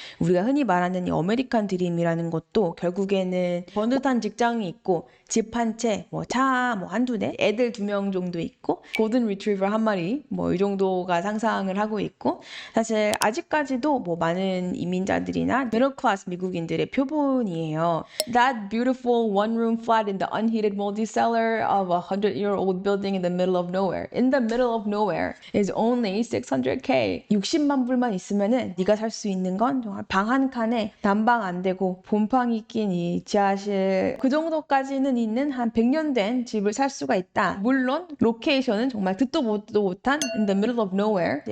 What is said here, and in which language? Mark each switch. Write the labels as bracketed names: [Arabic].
[Korean] 우리가 흔히 말하는 이 아메리칸 드림이라는 것도 결국에는 번듯한 직장이 있고 집 한 채, 차 한두 대, 애들 2명 정도 있고 골든 리트리버 한 마리 이 정도가 상상을 하고 있고 사실 아직까지도 많은 이민자들이나 미들 클래스 미국인들의 표본이에요. [English] That beautiful one-room flat in the unheated moldy cellar of a 100-year-old building in the middle of nowhere. In the middle of nowhere is only 600K. [Korean] 60만 불만 있으면은 네가 살 수 있는 건 정말 방 한 칸에 난방 안 되고 봄방이 낀 이 지하실 그 정도까지는 있는 한 100년 된 집을 살 수가 있다. 물론 로케이션은 정말 듣도 보도 못한 [English] in the middle of nowhere.